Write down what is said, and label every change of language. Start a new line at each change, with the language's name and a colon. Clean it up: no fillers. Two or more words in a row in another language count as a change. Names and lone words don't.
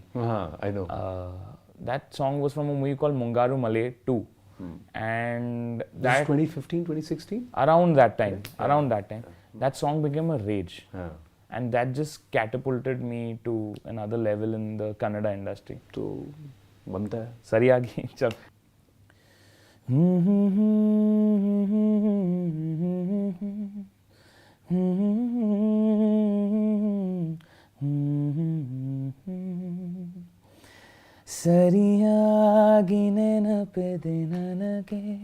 English: I know. That song was from a movie called Mungaru Malay 2. And This is that 2015, 2016? around that time, that song became a rage. Yeah. And that just catapulted me to another level in the Kannada industry.
Hindi: तो बनता है.
Kannada: Sariyagi, chal. ಸರಿಯಾಗಿ ನೆನಪಿದೆ ನನಗೆ